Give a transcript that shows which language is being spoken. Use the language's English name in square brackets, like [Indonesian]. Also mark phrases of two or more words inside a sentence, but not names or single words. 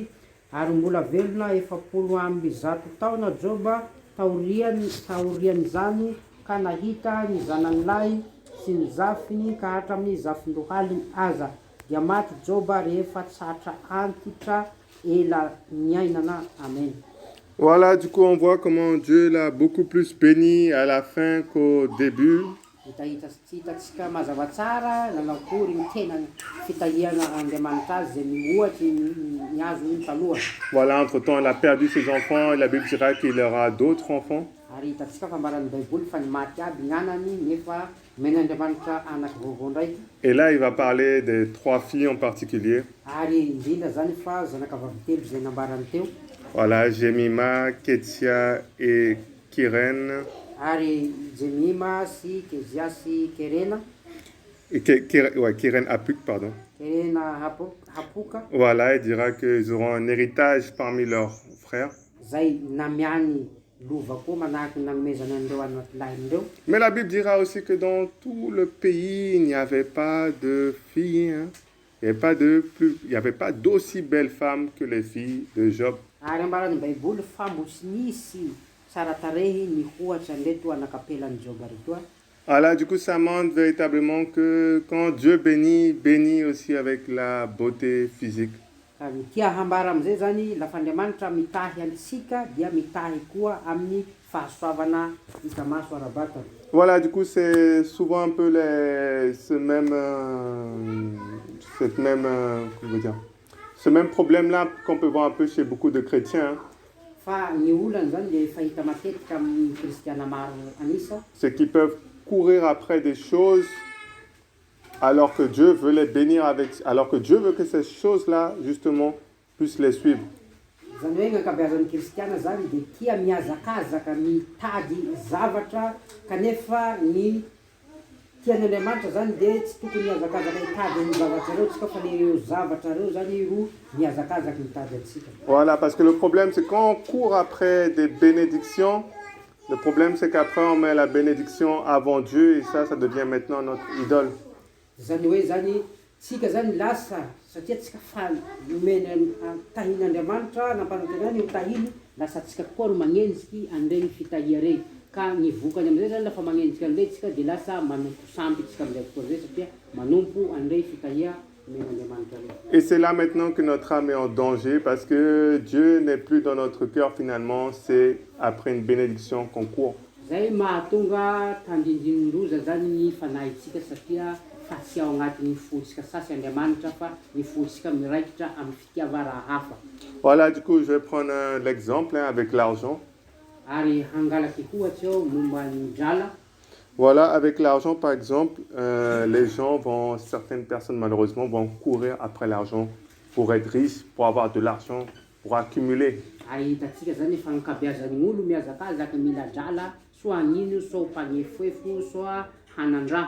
[Malagasy] Ary mbola velona 400 taona Joba taoriany zany ka nahita ny zanany lahy sy ny zafiny ka hatramin'ny zafin-dohaliny aza. Dia maty Joba rehefa tsatra antitra ela niainana. Amen. [French] Voilà, du coup, on voit comment Dieu l'a beaucoup plus béni à la fin qu'au début. [Malagasy] Hitatsika mazava tsara nanakory ny tena fitahiana Andriamanitra azy zay mihoatry ny azo ny taloha. [French] Voilà, entre-temps, il a perdu ses enfants et la Bible dira qu'il aura d'autres enfants. [Malagasy] Ary hitatsika fa ambaran'ny baiboly fa ny maty aby ny anany nefa men'Andriamanitra anaky vaovao ndraiky. [French] Et là, il va parler des 3 filles en particulier. [Malagasy] Ary indrindra zany fa zanaka vavy telo zay nambarany teo. [French] Voilà, Jemima, Ketsia et Kiren. [Malagasy] Ary Jemima sy Kezia sy Kerena. Kiren Apuk, [French] pardon. [Malagasy] Kerena Hapuka. [French] Voilà, il dira qu'ils auront un héritage parmi leurs frères. [Malagasy] Zay namiany lova koa manahaky nagnomezana andreo anatilahindreo. [French] Mais la Bible dira aussi que dans tout le pays, il n'y avait pas de filles. Hein. Il n'y avait pas d'aussi belles femmes que les filles de Job. [Malagasy] Ary ambaran'ny baiboly fa mbo tsy nisy tsara tarehy nihoatra nreto anakapelan'ny Joba retoa. [French] Voilà, du coup, ça montre véritablement que quand Dieu bénit, bénit aussi avec la beauté physique. [Malagasy] Ka tia hambara am'izay zany lafa Andriamanitra mitahy antsika dia mitahy koa amin'ny fahasoavana hita maso ara-batana. [French] Voilà, du coup, c'est souvent un peu ce même problème-là qu'on peut voir un peu chez beaucoup de chrétiens. [Malagasy] Fa ny olana zany le fahita matetika amin'ny kristiana maro anisa. [French] C'est qu'ils peuvent courir après des choses alors que Dieu veut les bénir alors que Dieu veut que ces choses-là, justement, puissent les suivre. [Malagasy] Zany hoe gn'ankabeazan'ny kristiana zany de tia miazakazaka mitady zavatra kanefa ny tian'Andriamanitra zany dia tsy tokony hiazakazaka hitady ny zavatra reo tsika fa le zavatra reo zany ro mihazakazaka mitady atsika. [French] Voilà, parce que le problème, c'est quand on court après des bénédictions, le problème, c'est qu'après, on met la bénédiction avant Dieu et ça devient maintenant notre idole. [Malagasy] Zany hoe zany tsika zany lasa satria tsika fa nomeny tahin'Andriamanitra nampanantenany io tahiny lasa tsika koa ro magnenjiky an'iregny fitahia regny ka ny vokany am'izay zany lafa magnenjiky an'ilay tsika de lasa manompo sampy tsika am'izay fotoa zay satria manompo an'iregny fitahia men'Andriamanitra regny. [French] Et c'est là maintenant que notre âme est en danger parce que Dieu n'est plus dans notre cœur finalement, c'est après une bénédiction qu'on court. [Malagasy] Zay mahatonga tandrindrindroza zany ny fanahintsika satria fa tsy ao agnatin'ny fotsika sasy Andriamanitra fa ny fotsika miraikitra amin'ny fitiava raha hafa. [French] Voilà, du coup, je vais prendre l'exemple avec l'argent. [Malagasy] Ary hangalaky ohatsy ao momba ny drala. [French] Voilà, avec l'argent, par exemple, les gens certaines personnes malheureusement vont courir après l'argent pour être riches, pour avoir de l'argent, pour accumuler. [Malagasy] Ary hitatsika zany efa ankabeazan'ny olo mihazakazaka mila drala, soit hanino, soit mpagnefoefo, soit hanandraha.